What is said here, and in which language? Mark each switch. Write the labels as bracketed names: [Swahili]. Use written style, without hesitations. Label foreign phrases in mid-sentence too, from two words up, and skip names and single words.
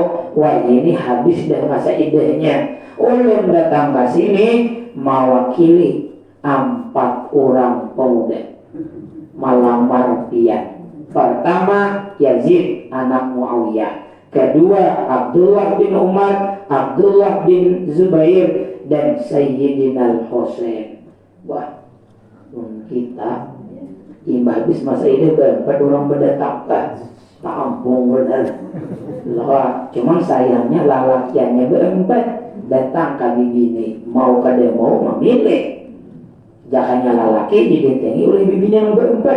[Banjar] Wah ini habis dah masa iddahnya. Ulun datang ke sini mewakili 4 orang pemuda melamar pian. Pertama Yazid anak Muawiyah, kedua Abdullah bin Umar, Abdullah bin Zubair, dan Sayyidina Husain. Wah, kita imbah habis masa ini berapa orang berdatang tak ampun benar lah. Cuman sayangnya lalakiannya berempat datang ke bini, mau kada mau memilih. Jangannya lalaki dibentengi oleh bibinya yang berempat.